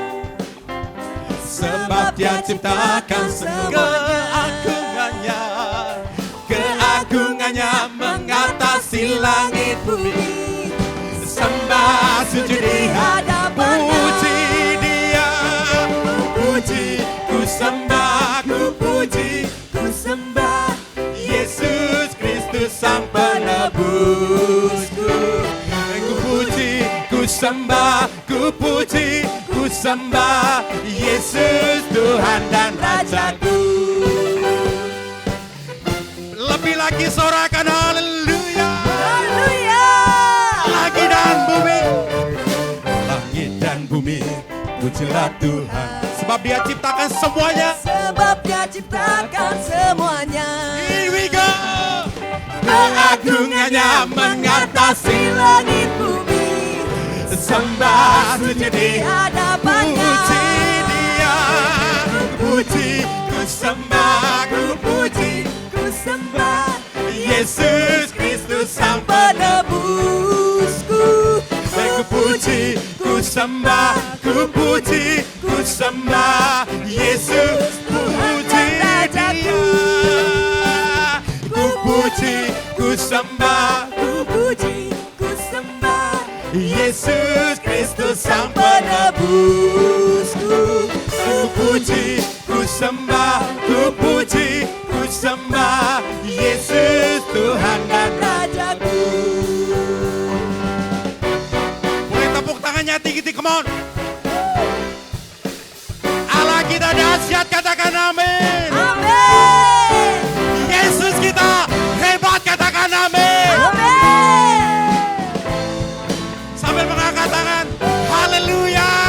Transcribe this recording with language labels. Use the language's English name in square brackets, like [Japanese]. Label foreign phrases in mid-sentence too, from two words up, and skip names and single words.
[Indonesian] Sebab Dia ciptakan keagungannya, keagungannya mengatasi langit bumi. Sembah sujud di hadapannya. Puji Dia, puji, ku sembah, ku puji, ku sembah Yesus Kristus Sang Penebusku. Ku puji, ku sembah, ku puji, ku sembah Yesus Tuhan dan Rajaku. Lebih lagi sorakan haleluya. Haleluya. Langit dan bumi, langit dan bumi, pujilah Tuhan. Sebab Dia ciptakan semuanya. Sebab Dia ciptakan semuanya. [English] Here we go. [Indonesian] Keagungannya mengatasi Langit bumi, sembah sujud di hadapannya. puji Dia, puji, ku sembah, ku puji, Ku sembah Yesus Kristus Sang Penebusku. Ku puji, ku sembah, ku puji, ku sembah Yesus, puji Dia. Ku puji, ku sembah Ku puji, ku sembah Yesus Kristus Sang Penebusku. Ku puji, ku sembah, ku puji, ku sembah Yesus Tuhan dan Rajaku. boleh tepuk tangannya tinggi-tinggi, [English] come on. [Indonesian] Allah kita dahsyat, katakan amin. Amin. Yesus kita hebat, katakan amin. Amin. Sambil mengangkat tangan, haleluya.